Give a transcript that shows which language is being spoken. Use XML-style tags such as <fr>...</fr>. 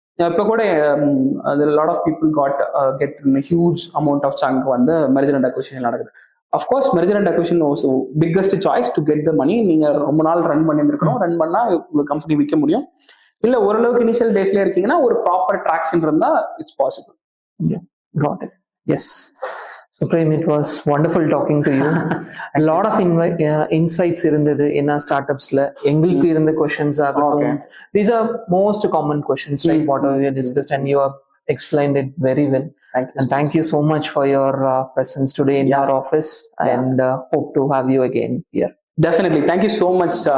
<ta>இப்போ கூட lot of people get huge amount of chunk வந்து மெர்ஜர் அண்ட் அக்விசிஷன் நடக்குது.</ta> <en>Of course merger and acquisition was biggest choice to get the money.</en> <ta>நீங்க ரொம்ப நாள் ரன் பண்ணியிருக்கணும், ரன் பண்ணா உங்க கம்பெனி விற்க முடியும். இல்ல ஓரளவுக்கு இனிஷியல் டேஸ்ல இருக்கீங்கன்னா ஒரு ப்ராப்பர் ட்ராக்ஷன் இருந்தா</ta> <en>It's possible. Got it. Yes. So Prem, it was wonderful talking to you. A lot of insights</en> <ta>இருந்தது என்ன ஸ்டார்ட்அப்ஸ்ல எங்களுக்கு இருந்த questions ஆகட்டும்.</ta> <en>These are most common questions, right? Whatever we discussed, and you have explained it very well. Thank you so much for your presence today in our office, and hope to have you again here. Definitely. Thank you so much,</en>